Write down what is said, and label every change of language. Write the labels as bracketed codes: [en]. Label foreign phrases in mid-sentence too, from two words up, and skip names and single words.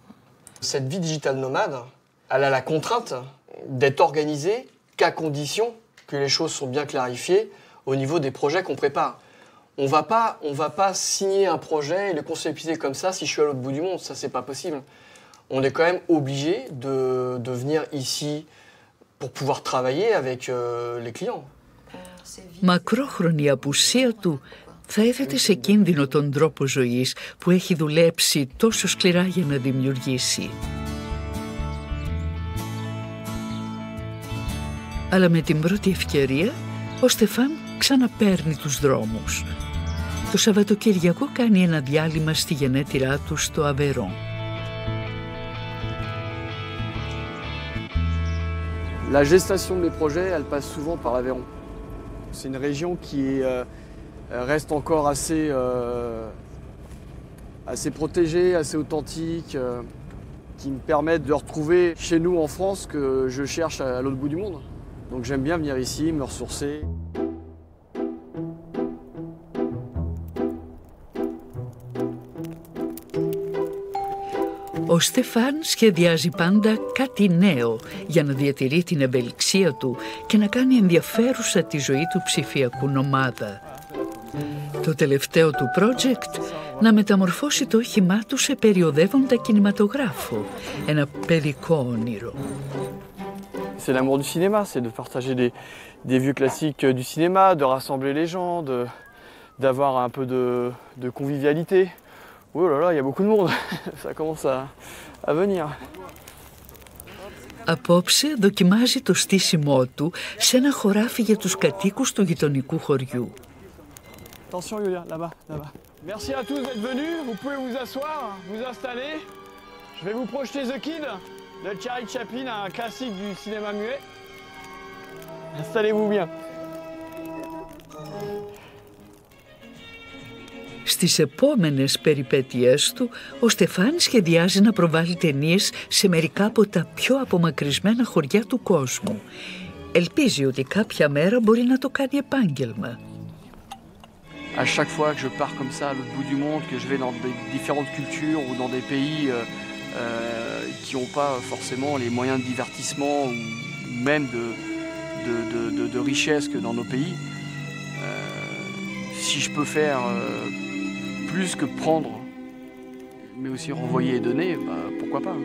[fr] Cette vie digitale nomade, elle a la contrainte d'être organisée qu'à condition que les choses sont bien clarifiées au niveau des projets qu'on prépare. On va pas signer un projet et le conceptualiser comme ça si je suis à l'autre bout du monde, ça c'est pas possible. On est quand même obligé de venir ici pour pouvoir travailler avec les clients. [el] Μακρόχρονη απουσία του θα έθετε σε κίνδυνο τον τρόπο ζωής που έχει δουλέψει τόσο σκληρά για να δημιουργήσει. Αλλά με την πρώτη ευκαιρία, ο Στεφάν ξαναπαίρνει τους δρόμους. Το Σαββατοκυριακό κάνει ένα διάλειμμα στη γενέτειρά του στο Αβερόν. [fr] La gestation des projets, elle passe souvent par l'Aveyron. C'est une région qui reste encore assez protégée, assez authentique, qui me permettent de retrouver chez nous en France ce que je cherche à l'autre bout du monde. Donc j'aime bien venir ici, me ressourcer. [el] Ο Στεφάν σχεδιάζει πάντα κάτι νέο για να διατηρεί την ευελιξία του και να κάνει ενδιαφέρουσα τη ζωή του ψηφιακού νομάδα. Το τελευταίο του project, να μεταμορφώσει το όχημά του σε περιοδεύοντα κινηματογράφο, ένα παιδικό όνειρο. [fr] C'est l'amour du cinéma, c'est de partager des vieux classiques du cinéma, de rassembler les gens, d'avoir un peu de convivialité. Oh là là, il y a beaucoup de monde, ça commence à venir. [el] Απόψε δοκιμάζει το στήσιμό του σε ένα χωράφι για τους κατοίκους του γειτονικού χωριού. [fr] Attention Yulia, là-bas, là-bas. Merci à tous d'être venus, vous pouvez vous asseoir, vous installer. Je vais vous projeter The Kid de Charlie Chaplin, un classique du cinéma muet. Installez-vous bien. [el] Στις επόμενες περιπέτειές του, ο Στεφάν σχεδιάζει να προβάλλει ταινίες σε μερικά από τα πιο απομακρυσμένα χωριά του κόσμου. Ελπίζει ότι κάποια μέρα μπορεί να το κάνει επάγγελμα. [fr] à chaque fois que je pars comme ça à l'autre bout du monde, que je vais dans des différentes cultures ou dans des pays qui n'ont pas forcément les moyens de divertissement ou même de richesse que dans nos pays, si je peux faire plus que prendre, mais aussi renvoyer et donner, bah, pourquoi pas.